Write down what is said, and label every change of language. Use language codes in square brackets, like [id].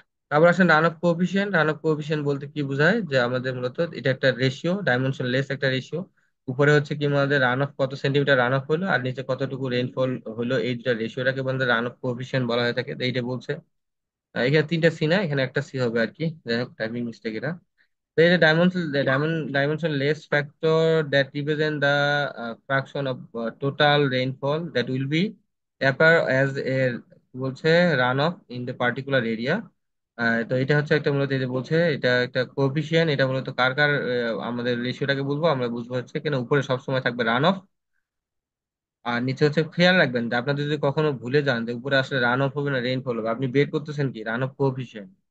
[bn] তারপর আসেন run of coefficient. Run of coefficient বলতে কি বোঝায়, যে আমাদের মূলত এটা একটা রেশিও, ডাইমেনশন লেস একটা রেশিও। উপরে হচ্ছে কি আমাদের রান অফ কত সেন্টিমিটার রান অফ হলো, আর নিচে কতটুকু রেইনফল হলো, এই দুটা রেশিওটাকে আমাদের রান অফ কোএফিসিয়েন্ট বলা হয়ে থাকে। তো এইটা বলছে এখানে তিনটা সি না, এখানে একটা সি হবে আর কি, যাই হোক টাইপিং মিস্টেক এটা। [en] There is a dimensionless factor that represent the fraction of total rainfall that will be appear as a [bn] বলছে [en] Run off in the particular area. [bn] তো এটা হচ্ছে একটা মূলত এই যে বলছে এটা একটা কোএফিসিয়েন্ট, এটা মূলত কার কার আমাদের রেশিওটাকে বুঝবো আমরা, বুঝবো হচ্ছে কেন উপরে সবসময় থাকবে রান অফ, আর নিচে হচ্ছে খেয়াল রাখবেন যে আপনাদের যদি কখনো ভুলে যান যে উপরে আসলে রান অফ হবে না রেইনফল হবে, আপনি বের করতেছেন কি রান অফ কোএফিসিয়েন্ট।